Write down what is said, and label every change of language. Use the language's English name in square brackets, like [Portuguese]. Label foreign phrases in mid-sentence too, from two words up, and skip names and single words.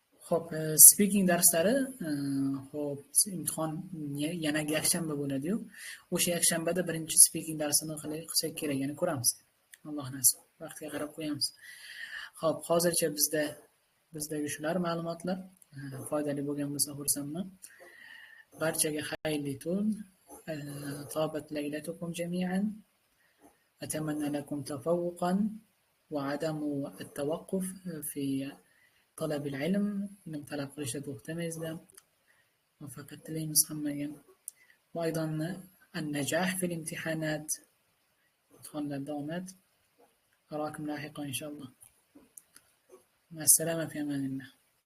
[Uzbek] Xo'p, speaking darslari, xo'p, imtihon yana yakshanba bo'ladi-yu. O'sha yakshanbada birinchi speaking darsini qilsak kerak, ya'ni ko'ramiz. Alloh nasib, vaqtga qarab qo'yamiz. Xo'p, hozircha bizdagi shular ma'lumotlar. Foydali bo'lgan bo'lsa xursandman. Barchaga xayrli tun. [Arabic] طابت ليلتكم جميعا. أتمنى لكم تفوقا وعدم التوقف في طلب العلم. [Uzbek] ilm talab qilishda to'xtamayizlar. Muvaffaqiyat tilaymiz hammaga. [Arabic] وأيضا النجاح في الامتحانات. [Uzbek] imtihonlarda omad. [Arabic] أراكم لاحقا إن شاء الله. مع السلامة في أمان الله.